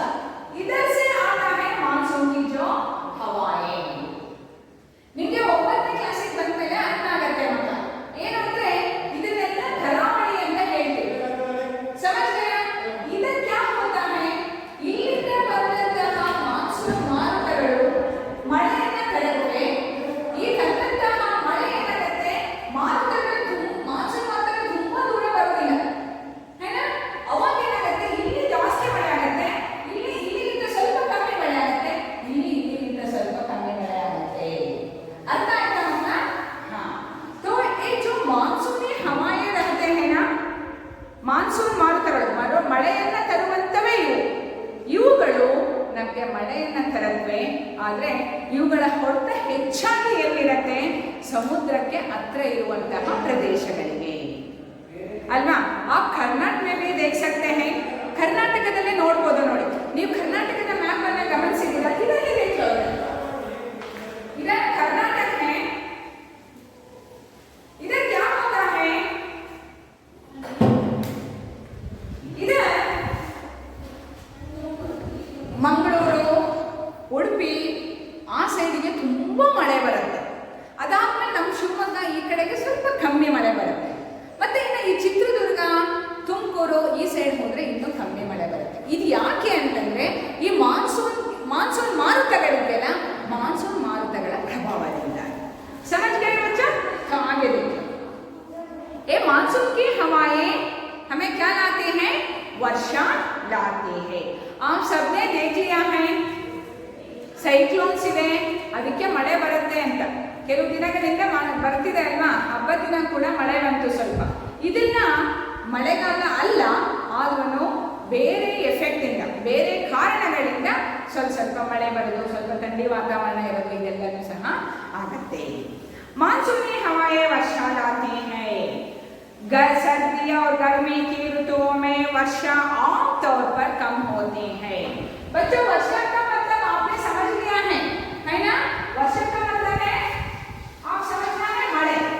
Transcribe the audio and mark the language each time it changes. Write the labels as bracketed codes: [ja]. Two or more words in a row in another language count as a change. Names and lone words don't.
[hi] इधर से आता है मानसून की जो हवाएं. [kn] ನಿಮಗೆ 9ನೇ ಕ್ಲಾಸಿಗೆ ಬಂದ ಮೇಲೆ ಅರ್ಥ ಆಗುತ್ತೆ ಮಕ್ಕಳ. ಏನಂದ್ರೆ ಇದನ್ನೆಲ್ಲ ಧರಾವಳಿ ಅಂತ ಹೇಳ್ತೀವಿ. [hi] ಸಮझ गया? इधर क्या होता है? [kn] ಇಲ್ಲಿಂದ ಬಂದಂತಹ ಮಾನ್ಸೂನ್ ಮಾರುತಗಳು ಮಳೆಯನ್ನ ತರುತ್ತೆ. ಈ ತಂದಂತಹ ಮಳೆ ಏನಾಗುತ್ತೆ, ಮಾರುತಗಳು ಮಾನ್ಸೂನ್ ಮಾರುತಗಳು ತುಂಬಾ ದೂರ ಬರೋದಿಲ್ಲ. ಏನಾ? ಅವಾಗ ಏನಾಗುತ್ತೆ, ಇಲ್ಲಿ ಜಾಸ್ತಿ ಮಳೆ ಆಗುತ್ತೆ, ಇಲ್ಲಿಗಿಂತ ಸ್ವಲ್ಪ ಕಮ್ಮಿ ಮಳೆ ಆಗುತ್ತೆ, ಇಲ್ಲಿಗಿಂತ ಸ್ವಲ್ಪ ಕಮ್ಮಿ ಮಳೆ ಆಗುತ್ತೆ. [hi] अर्थ आएगा ना? हाँ. तो ये जो मानसूनी हवाएं रहते हैं ना, [kn] ಮಾನ್ಸೂನ್ ಮಾರುತಗಳು ಮಳೆಯನ್ನ ತರುವಂತವೇ ಇವುಗಳು ನಮಗೆ ಮಳೆಯನ್ನ ತರತ್ವೆ. ಆದರೆ ಇವುಗಳ ಹೊಡೆತ ಹೆಚ್ಚಾಗಿ ಎಲ್ಲಿರುತ್ತೆ? ಸಮುದ್ರಕ್ಕೆ ಹತ್ರ ಇರುವಂತಹ ಪ್ರದೇಶಗಳಿಗೆ ಅಲ್ವಾ? [hi] ಆ ಕರ್ನಾಟಕ में भी देख सकते हैं. [kn] ಕರ್ನಾಟಕದಲ್ಲಿ ನೋಡ್ಬೋದು ನೋಡಿ. ನೀವು ಕರ್ನಾಟಕದ ಮ್ಯಾಪ್ ಅನ್ನ ಗಮನಿಸಿದ್ದೀರಾ? [hi] ಇದರಲ್ಲಿ देखिए, इधर कर्नाटक है. इधर क्या होता है? इधर [kn] ಮಂಗಳೂರು, ಉಡುಪಿ ಆ ಸೈಡಿಗೆ ತುಂಬಾ ಮಳೆ ಬರುತ್ತೆ. ಅದಾದ್ಮೇಲೆ ನಮ್ಮ ಶಿವಮೊಗ್ಗ ಈ ಕಡೆಗೆ ಸ್ವಲ್ಪ ಕಮ್ಮಿ ಮಳೆ ಬರುತ್ತೆ. ಮತ್ತೆ ಇನ್ನು ಈ ಚಿತ್ರದುರ್ಗ, ತುಮಕೂರು ಈ ಸೈಡ್ ಹೋದ್ರೆ ಇನ್ನೂ ಕಮ್ಮಿ ಮಳೆ ಬರುತ್ತೆ. ಇದು ಯಾಕೆ ಅಂತಂದ್ರೆ ಈ ಮಾನ್ಸೂನ್ ಮಾರುತಗಳಿದೆಯಲ್ಲ, ಮಾನ್ಸೂನ್ ಮಾರುತಗಳ ಪ್ರಭಾವದಿಂದ. [hi] समझ गए बच्चा? तो आगे देखिए. ये मानसून की हवाएं हमें क्या लाती हैं? वर्षा लाती है. आप सबने देख लिया है [kn] ಸೈಕ್ಲೋನ್ಸ್ ಇದೆ, ಅದಕ್ಕೆ ಮಳೆ ಬರುತ್ತೆ ಅಂತ ಕೆಲವು ದಿನಗಳಿಂದ ಬರ್ತಿದೆ ಅಲ್ವಾ? ಹಬ್ಬದ ದಿನ ಕೂಡ ಮಳೆ ಬಂತು ಸ್ವಲ್ಪ. ಇದನ್ನ ಮಳೆಗಾಲ ಅಲ್ಲ, ಆದ್ರೂ ಬೇರೆ ಎಫೆಕ್ಟ್ ಇಂದ, ಬೇರೆ ಕಾರಣಗಳಿಂದ ಸ್ವಲ್ಪ ಮಳೆ ಬರೋದು, ಸ್ವಲ್ಪ ಥಂಡಿ ವಾತಾವರಣ ಇರೋದು, ಇದೆಲ್ಲನೂ ಸಹ ಆಗುತ್ತೆ. [hi] मानसूनी हवाएं वर्षा लाती हैं. सर्दी और गर्मी की ऋतुओं में वर्षा आमतौर पर कम होती है. बच्चों वर्षा का मतलब आपने समझ लिया है ना? वर्षा का मतलब है, आप समझना है, मड़े.